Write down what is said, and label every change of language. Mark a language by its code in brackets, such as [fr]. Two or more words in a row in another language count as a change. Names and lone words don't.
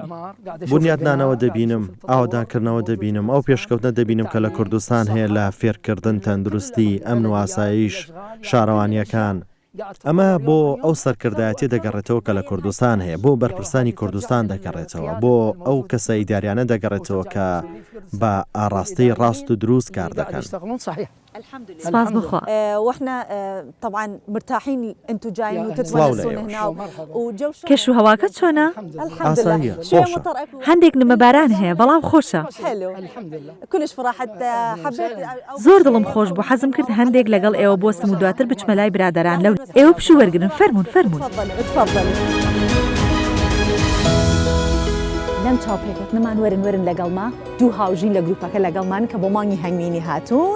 [ckb] بنیادنانەوە دەبینم، ئاوادانکردنەوە دەبینم، ئەو پێشکەوتنە دەبینم کە لە کوردستان هەیە لە فێرکردن، تەندروستی، ئەمن و ئاسایش، شارەوانیەکان. ئەمە بۆ ئەو سەرکردایەتی دەگەڕێتەوە کە لە کوردستان هەیە، بۆ بەرپرسانی کوردستان دەگەڕێتەوە، بۆ ئەو کەسە ئیداریانە دەگەڕێتەوە کە بە ئاڕاستەی ڕاست و دروست کار دەکەن. سپاس بخوا. [ar] واحنا طبعا مرتاحين انتم جايين وتتونسون هنا وجو [ckb] کەش و هەواکە چۆنە؟ ئاسانیە، خۆشە. هەندێک نمەباران هەیە بەڵام خۆشە. [ar] كلش فرحت حبيت [ckb] زۆر دڵم خۆش بوو، حەزم کرد هەندێک لەگەڵ ئێوە بۆستم و دواتر بچمە لای برادەران لەو ئێوە پشو وەرگن. فەرمون. لەم چاوپێکەوتنەمان وەرن لەگەڵما دوو هاوژین لە گروپەکە لەگەڵمان کە بۆ مانگی هەنگوینی هاتوون.